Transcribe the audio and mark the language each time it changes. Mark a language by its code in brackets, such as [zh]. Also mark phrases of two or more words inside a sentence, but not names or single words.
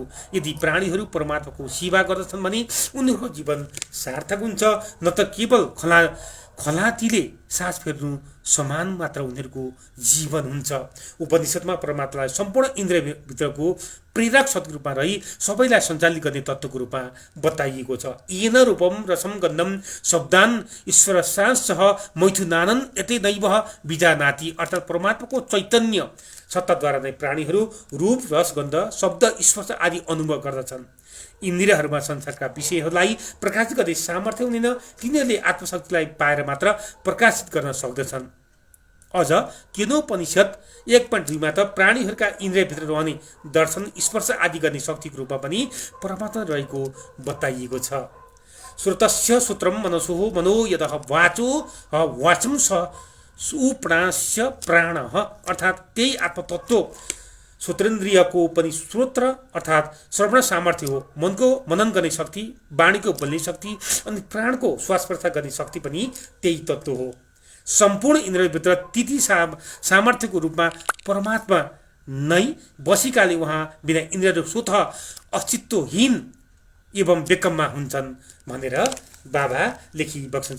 [ne] यदि प्राणीहरू परमात्माको सेवा गर्दछन् भने उनीहरूको जीवन सार्थक हुन्छ, न त केवल खलातीले सास फेर्नु समान मात्र उनीहरूको जीवन हुन्छ। उपनिषदमा परमात्मालाई सम्पूर्ण इन्द्रियभित्रको प्रेरक शक्ति रूपमा रही सबैलाई सञ्चालित गर्ने तत्त्वको रूपमा बताइएको छ। [sa] येन रूपम रसम गन्धम शब्दान ईश्वर सांसः मैथुनानन यतै नैव बीजानाति, [ne] अर्थात् परमात्माको चैतन्य सत्ताद्वारा नै प्राणीहरू रूप रस गन्ध शब्द स्पर्श आदि अनुभव गर्दछन्। इन्द्रियहरूमा संसारका विषयहरूलाई प्रकाशित गर्ने सामर्थ्य हुँदैन, तिनीहरूले आत्मशक्तिलाई पाएर मात्र प्रकाशित गर्न सक्दछन्। अझ केनोपनिषद 1.2 मा त प्राणीहरूका इन्द्रियभित्र रहने दर्शन स्पर्श आदि गर्ने शक्तिको रूपमा पनि परमात्मा रहेको बताइएको छ। [sa] श्रोतस्य सूत्रम मनसोः मनो यदः वाचो वाचम स सुप्राणस्य प्राणः, [ne] अर्थात् त्यही आत्मतत्व श्रोत्रेन्द्रियको पनि श्रोत्र अर्थात् श्रवण सामर्थ्य हो। मनको मनन गर्ने शक्ति, वाणीको बोल्ने शक्ति अनि प्राणको श्वास प्रश्वास गर्ने शक्ति पनि त्यही तत्त्व हो। सम्पूर्ण इन्द्रियभित्र ती सामर्थ्यको रूपमा परमात्मा नै बसिकाले उहाँ बिना इन्द्रियहरू स्वतः अस्तित्वहीन एवं बेकममा हुन्छन् भनेर बाबा लेखिबक्सन्छ।